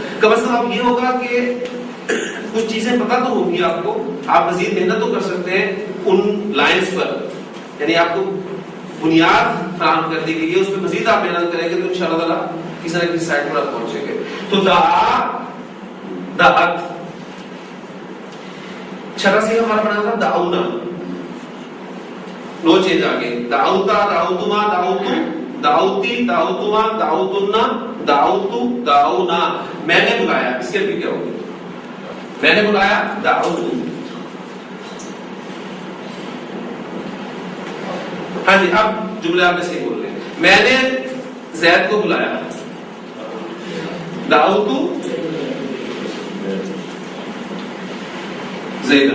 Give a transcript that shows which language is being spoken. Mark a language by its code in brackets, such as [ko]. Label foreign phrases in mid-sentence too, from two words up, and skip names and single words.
[ur] کم از کم اب یہ ہوگا کہ کچھ چیزیں پتہ تو ہوگی آپ کو، آپ مزید محنت تو کر سکتے ہیں [en] on lines [ur] پر، یعنی آپ کو بنیاد فراہم کر دی گئی ہے، اس پہ مزید آپ محنت کریں گے تو انشاءاللہ تعالیٰ کسی نہ کسی سائٹ پر آپ پہنچیں گے. تو دعت چھٹا سے ہمارا پڑھا تھا دعونا، [en] no change [ur] آگے، [ar] دعوتا، دعوتما، دعوتم، دعوتی، دعوتما، دعوتنا، دعوتو، دعونا. [ur] میں نے بلایا، اس کے بھی کیا ہوگی؟ میں نے بلایا دعوتو. ہاں جی، اب جملے آپ نے صحیح بول رہے ہیں. میں نے زید کو بلایا، [ar] دعوتو زیدن.